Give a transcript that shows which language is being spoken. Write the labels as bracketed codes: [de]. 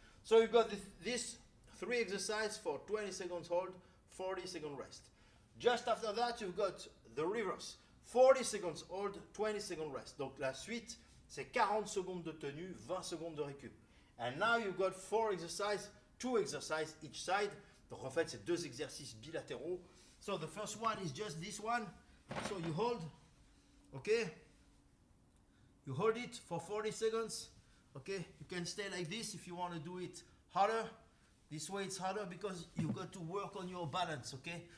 [en] So you got this 3 exercises for 20 seconds hold, 40 seconds rest. Just after that, you've got the reverse. 40 seconds hold, 20 seconds rest. [fr] Donc la suite, c'est 40 secondes de tenue, 20 secondes de récup. [en] And now you've got 4 exercises, 2 exercises each side. [fr] Donc en fait, c'est 2 exercices bilatéraux. [en] So the first one is just this one. So you hold, okay? You hold it for 40 seconds. Okay, you can stay like this if you want to do it harder. This way it's harder because you've got to work on your balance, okay?